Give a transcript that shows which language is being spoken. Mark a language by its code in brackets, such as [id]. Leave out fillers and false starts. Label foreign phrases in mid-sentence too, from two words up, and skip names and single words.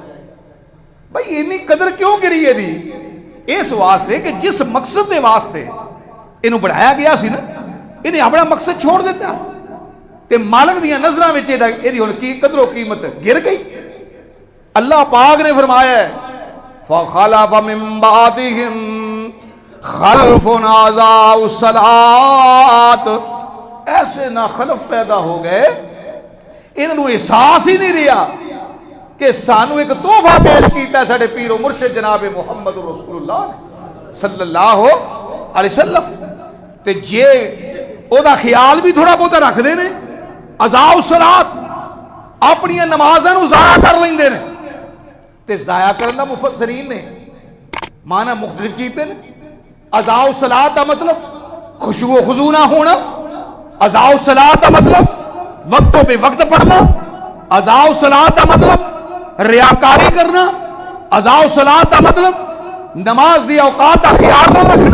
[pa] بھائی اینی قدر کیوں کری ہے دی؟ اس واسطے کہ جس مقصد دے واسطے اینو بڑھایا گیا سی نا، انہیں اپنا مقصد چھوڑ دیتا تے مالک دیاں نظراں وچ ایدی ہن کی قدر و قیمت گر گئی. [ur] اللہ پاک نے فرمایا ہے [ar] فَخَلَفَ مِن بَعْدِهِمْ خَلْفٌ أَضَاعُوا الصَّلَاةَ، [pa] ایسے نہ خلف پیدا ہو گئے انہوں احساس ہی نہیں رہا کہ سانو ایک تحفہ پیش کیتا ہے ساڑھے پیر و مرشد جناب محمد رسول اللہ صلی اللہ علیہ وسلم. تے جے او دا خیال بھی تھوڑا بہت رکھ دے نے، [ar] اضاعوا الصلاۃ [pa] اپنی نمازاں نو ضائع کر لیندے نے. تے ضائع کرنا مفسرین نے معنی مختلف کیتے نے. [ar] اضاعوا الصلاۃ [pa] دا مطلب خشوع و خضوع نہ ہونا، [ar] اضاعوا الصلاۃ [pa] دا مطلب وقتوں پہ وقت پڑھنا، [ar] اضاعوا الصلاۃ [pa] دا مطلب ریاکاری کرنا، [ar] اضاعوا الصلاۃ [pa] دا مطلب نماز دی اوقات کا خیال نہ رکھنا.